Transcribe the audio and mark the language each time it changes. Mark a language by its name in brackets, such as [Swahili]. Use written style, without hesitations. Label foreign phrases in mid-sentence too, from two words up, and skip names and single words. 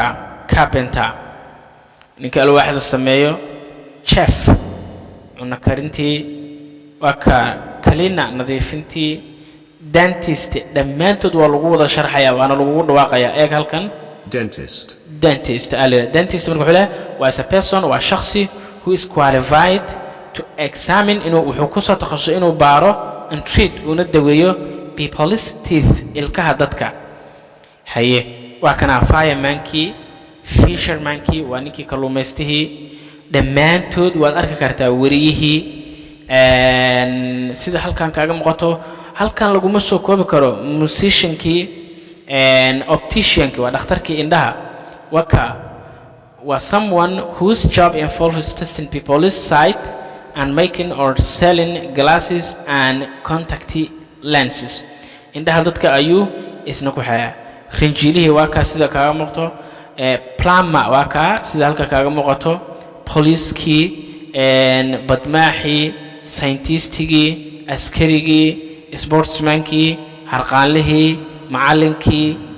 [Somali] carpenter ninka alwaaxda sameeyo chef cunno karintii waa ka cleaner nadiifintii dentist dhammaantood waa lagu wada sharxayaa waana lagu dhawaaqayaa eeg halkan dentist marka waa [English] a person [Somali] waa shakhsi [English] who is qualified to [Somali] examine inuu wuxuu ku soo takhasusay inuu baaro [English] and treat [Somali] una daweeyo [English] people's teeth [Somali] ilkaha dadka haye waa kana fireman-kii fisherman-kii waa ninkii kalluumaystihii dhammaantood waad arki kartaa wariyihii sida halkan kaaga muuqato halkan laguma soo koobi karo musician-kii optician-kii waa dhakhtarkii indhaha waa [English] someone whose job involves testing people's sight and making or selling glasses and contact lenses [Somali] indhaha dadka ayuu isna ku xayaa rinjiilihii waa ka sida kaaga muuqato plumber waa ka sida halka kaaga muuqato police-kii badmaaxii scientist-gii askarigii sportsman-kii harqaanlihii macallinkii